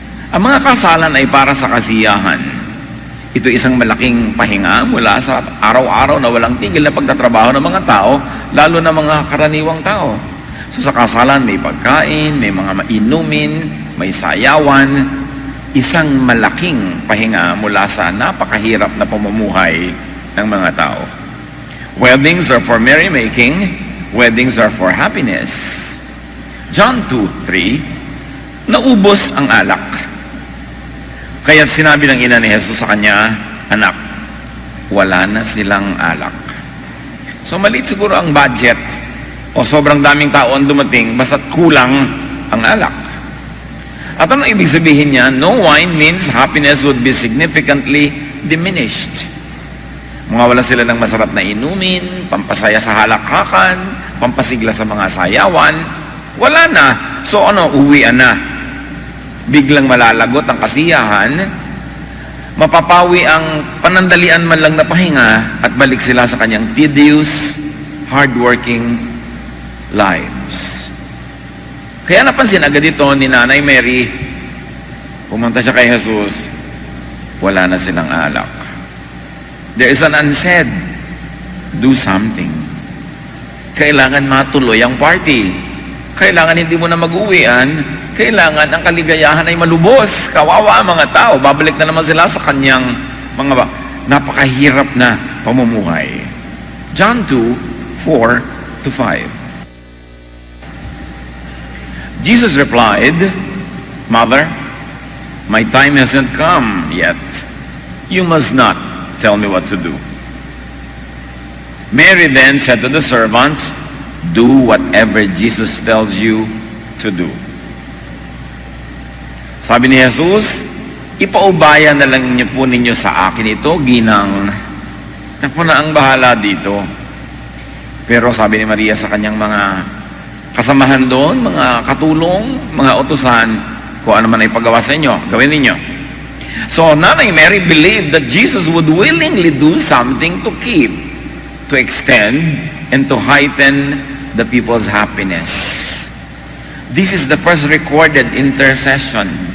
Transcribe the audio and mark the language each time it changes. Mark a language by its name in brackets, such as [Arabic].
[Filipino] Ang mga kasalan ay para sa kasiyahan. Ito isang malaking pahinga mula sa araw-araw na walang tigil na pagtatrabaho ng mga tao, lalo na mga karaniwang tao. So sa kasalan may pagkain, may mga mainumin, may sayawan, isang malaking pahinga mula sa napakahirap na pamumuhay ng mga tao. [English] Weddings are for merrymaking, weddings are for happiness. [Filipino] John 2:3, naubos ang alak. Kaya't sinabi ng ina ni Jesus sa kanya, anak, wala na silang alak. So maliit siguro ang budget o sobrang daming tao ang dumating basta't kulang ang alak. At ano ibig sabihin niya? [English] No wine means happiness would be significantly diminished. [Filipino] Mawawala sila ng masarap na inumin, pampasaya sa halakhakan, pampasigla sa mga sayawan. Wala na. So uwian na. Biglang malalagot ang kasiyahan, mapapawi ang panandalian man lang na pahinga at balik sila sa kanyang [English] tedious, hardworking lives. [Filipino] Kaya napansin agad ito ni Nanay Mary, pumunta siya kay Jesus, wala na silang alak. [English] There is an unsaid, do something. [Filipino] Kailangan matuloy ang party. Kailangan hindi mo na mag-uwian. Kailangan ang kaligayahan ay malubos. Kawawa ang mga tao. Babalik na naman sila sa kanyang mga napakahirap na pamumuhay. John 2:4-5. [English] Jesus replied, Mother, my time hasn't come yet. You must not tell me what to do. Mary then said to the servants, do whatever Jesus tells you to do. [Filipino] Sabi ni Jesus, ipaubaya na lang niyo po ninyo sa akin ito, ginang. Ako na ang bahala dito. Pero sabi ni Maria sa kanyang mga kasamahan doon, mga katulong, mga utusan, kung ano man ay paggawa sa inyo, gawin ninyo. [English] So, Nanay Mary believed that Jesus would willingly do something to keep, to extend, and to heighten the people's happiness. This is the first recorded intercession.